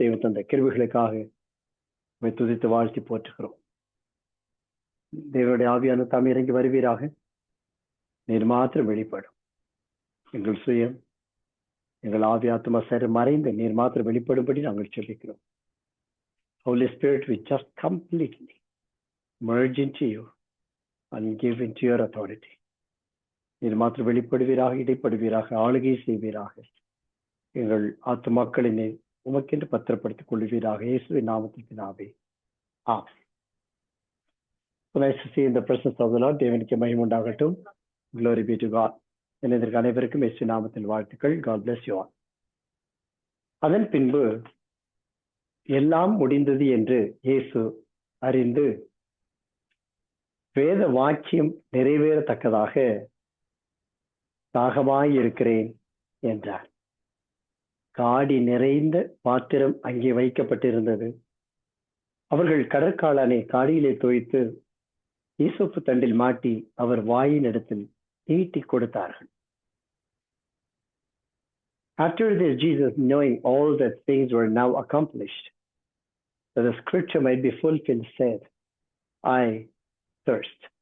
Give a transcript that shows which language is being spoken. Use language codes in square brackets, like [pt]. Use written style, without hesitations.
[ta] தெய்வ தந்த கிருபைகளுக்காக துதித்து வாழ்த்தி போற்றுகிறோம். தேவனுடைய ஆவியான தாம் இறங்கி வருவீராக. நீர் மாத்திரம் வெளிப்படும். எங்கள் சுயம், எங்கள் ஆவி ஆத்மா சரி மறைந்து நீர் மாத்திரம் வெளிப்படும்படி நாங்கள் சொல்லிக்கிறோம். [en] Holy Spirit, we just completely merge into you and give into your authority. [ta] நீர் மாத்திரம் வெளிப்படுவீராக, இடைப்படுவீராக, ஆளுகை செய்வீராக. எங்கள் ஆத்துமாக்களினை உமக்கென்று பத்திரப்படுத்திக் கொள்வீராக. இயேசுவின் நாமத்தில் பிதாவே, ஆமென். [en] Nice to see in the presence of the Lord. [ta] தேவனுக்கு மகிமை உண்டாகட்டும். [en] Glory be to God. [ta] இதற்கு அனைவருக்கும் இயேசுவின் நாமத்தில் வாழ்த்துக்கள். [en] God bless you all. [ta] அதன் பின்பு எல்லாம் முடிந்தது என்று இயேசு அறிந்து வேத வாக்கியம் நிறைவேறத்தக்கதாக தாகமாய் இருக்கிறேன் என்றார். காடி நிறைந்த பாத்திரம் அங்கே வைக்கப்பட்டிருந்தது. அவர்கள் கடற்காலனை காடியிலே தோய்த்து ஈசோப்பு தண்டில் மாட்டி அவர் வாயின் இடத்தில் நீட்டி கொடுத்தார்கள். [en] After this, Jesus, knowing all that things were now accomplished, that the scripture might be fulfilled, said, I thirst.